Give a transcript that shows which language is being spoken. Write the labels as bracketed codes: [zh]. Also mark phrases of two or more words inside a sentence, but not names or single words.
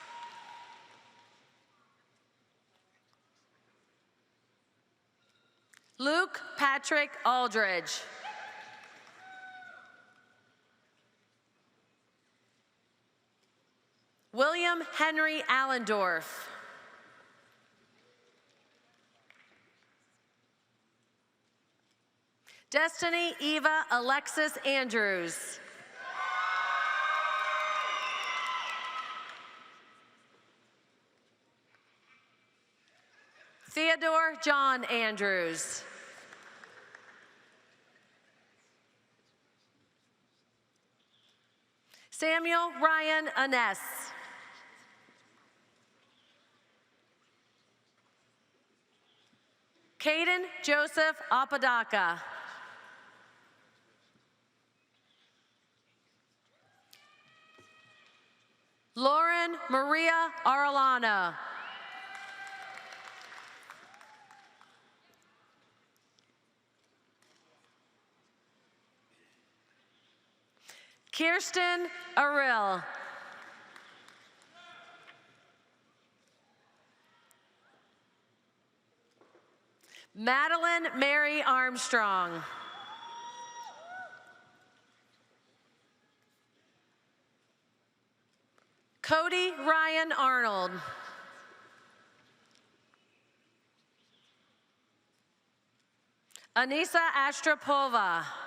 [en] Luke Patrick Aldridge. William Henry Allendorf. Destiny Eva Alexis Andrews. Theodore John Andrews. Samuel Ryan Aness. Caden Joseph Apodaca. Lauren Maria Arellano. Kirsten Arill. Madeline Mary Armstrong. Cody Ryan Arnold. Anissa Astropova.